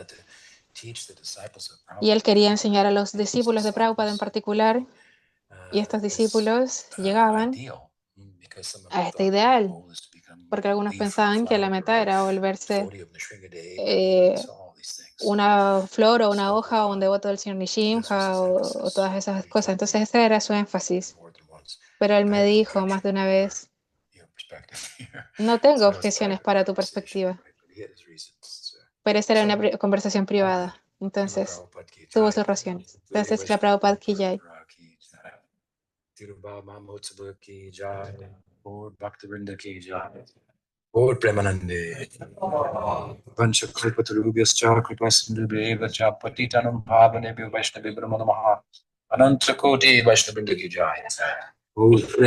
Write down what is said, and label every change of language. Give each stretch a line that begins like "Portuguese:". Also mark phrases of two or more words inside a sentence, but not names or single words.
Spanish: Y él quería enseñar a los discípulos de Prabhupada en particular, y estos discípulos llegaban a este ideal, porque algunos pensaban que la meta era volverse una flor o una hoja o un devoto del señor Nishimha o todas esas cosas. Entonces ese era su énfasis. Pero él me dijo más de una vez, no tengo objeciones para tu perspectiva. Pero esa era una conversación privada. Entonces tuvo sus razones. Entonces la
Hindi: Prabhupada Ki Jai.
Sanskrit: Or Premanande. Panchakalpatarubhyascha kripasindhubhyeva patitanam bhavanebhyo Vaishnavibhyo namo namaha. Ananta Koti Vaishnavibhyo ki jai.